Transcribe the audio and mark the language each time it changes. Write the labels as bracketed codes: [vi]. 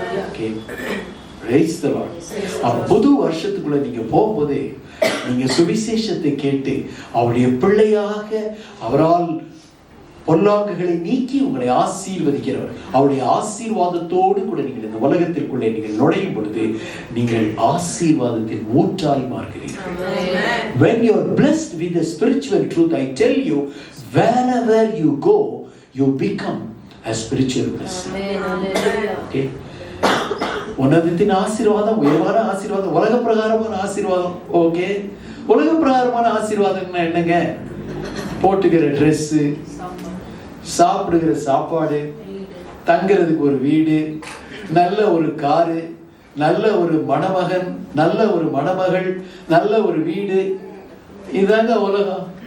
[ta] Okay, praise the Lord. புது வருஷத்துக்குள்ள நீங்க போகும்போது நீங்க சுவிசேஷத்தை கேட்டு அவருடைய பிள்ளையாக அவரால் பொல்லாங்குகளை நீக்கி உங்களை ஆசீர்வதிக்கிறவர். அவருடைய ஆசீர்வாதத்தோடு கூட நீங்கள் இந்த உலகத்திற்குள்ளே நீங்கள் நுழையும் பொழுது நீங்கள் ஆசீர்வாதத்தின் ஊற்றாய் மாறுகிறீர்கள். [en] When you are blessed with the spiritual truth, I tell you, wherever you go, you become a spiritual blessing. [ta] Okay, உன்னதத்தின் ஆசீர்வாதம், உயர்வான ஆசீர்வாதம், உலக பிரகாரமான ஆசீர்வாதம். ஓகே, உலக பிரகாரமான ஆசீர்வாதம்னா என்னங்க? போட்டுக்கிற ட்ரெஸ், சாப்பிடுகிற சாப்பாடு, தங்கிறதுக்கு ஒரு வீடு, நல்ல ஒரு காரு, நல்ல ஒரு மணமகன், நல்ல ஒரு மணமகள், நல்ல ஒரு வீடு, இதுதாங்க உலகம்.